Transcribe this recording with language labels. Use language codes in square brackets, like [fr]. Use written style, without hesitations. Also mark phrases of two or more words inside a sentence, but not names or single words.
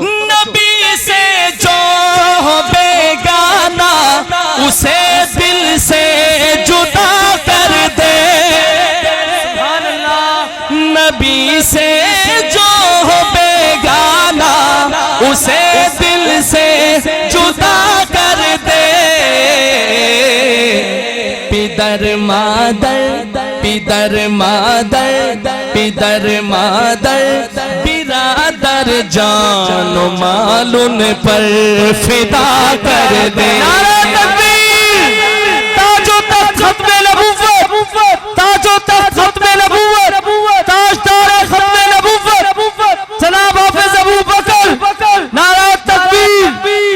[ur] نبی سے جو ہو بیگانہ اسے دل سے جدا کر دے. [ar] سبحان اللہ. [ur] نبی سے جو ہو بیگانہ اسے دل سے جدا کر دے. پدر مادر پدر مادر پدر مادر برادر جان و مال ان پر فدا کر دے. نعرہ تکبیر. تاج و تخت ختم نبوت, تاج و تخت ختم نبوت, تاجدار ختم نبوت جناب حافظ ابو بکر. نعرہ تکبیر.